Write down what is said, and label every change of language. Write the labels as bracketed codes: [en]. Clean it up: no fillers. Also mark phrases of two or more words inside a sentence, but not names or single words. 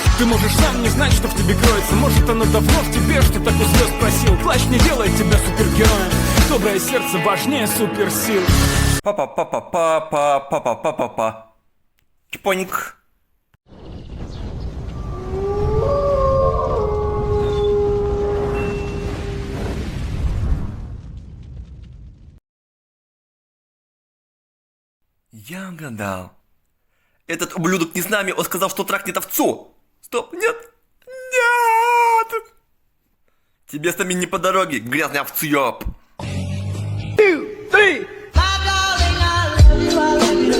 [ru] Ты можешь сам не знать, что в тебе кроется. Может, оно давно в тебе, что так у звезд просил. Плащ не делает тебя супергероем. Доброе сердце важнее суперсил. Па-па-па-па-па-па-па-па-па-па. Чпоник. Я угадал. Этот ублюдок не с нами, он сказал, что трахнет овцу. Стоп, нет. Нет. Тебе с нами не по дороге, грязный овцуёб. 2, 3. [en] My darling, I love you.